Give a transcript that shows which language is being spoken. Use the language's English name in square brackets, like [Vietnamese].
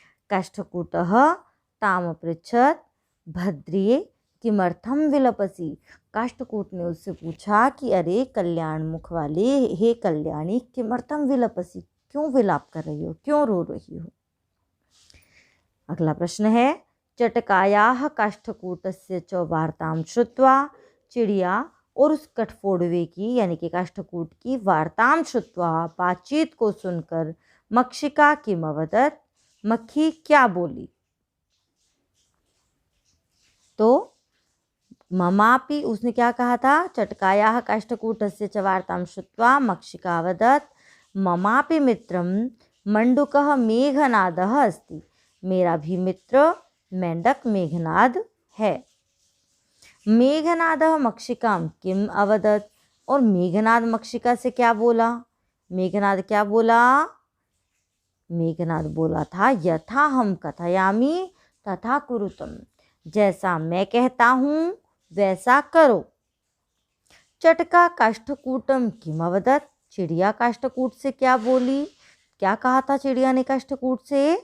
[Sanskrit] काष्ठकूटः ताम अपृच्छत भद्रिये किमर्थम विलपसी। [Hindi] काष्ठकूट ने उससे पूछा कि अरे कल्याण मुख वाले, हे कल्याणी, [Sanskrit] किमर्थम विलपसी, [Hindi] क्यों विलाप कर रही हो, क्यों रो रही हो। अगला प्रश्न है। [Sanskrit] चटकायाः काष्ठकूटस्य च वार्तां श्रुत्वा। [Hindi] चिड़िया और उस कठफोड़वे की यानी कि काष्ठकूट की [Sanskrit] वार्तां श्रुत्वा, [Hindi] बातचीत को सुनकर, [Sanskrit] मक्षिका किम अवदत्, [Hindi] मक्खी क्या बोली। [Sanskrit] तो ममापि, [Hindi] उसने क्या कहा था, [Sanskrit] चटकायाः काष्ठकूटस्य च वार्तां श्रुत्वा मक्षिका अवदत् ममापि मित्रं मंडूकः मेघनादः अस्ति। [Hindi] मेरा भी मित्र मेंढक मेघनाद है। [Sanskrit] मेघनादः मक्षिकां किम अवदत्। [Hindi] और मेघनाद मक्षिका से क्या बोला, मेघनाद क्या बोला, मेघनाद बोला था [Sanskrit] यथा हम कथयामि तथा कुरुतम, [Hindi] जैसा मैं कहता हूँ वैसा करो। [Sanskrit] चटका काष्ठकूटम किम अवदत्, [Hindi] चिड़िया काष्ठकूट से क्या बोली, क्या कहा था चिड़िया ने काष्ठकूट से?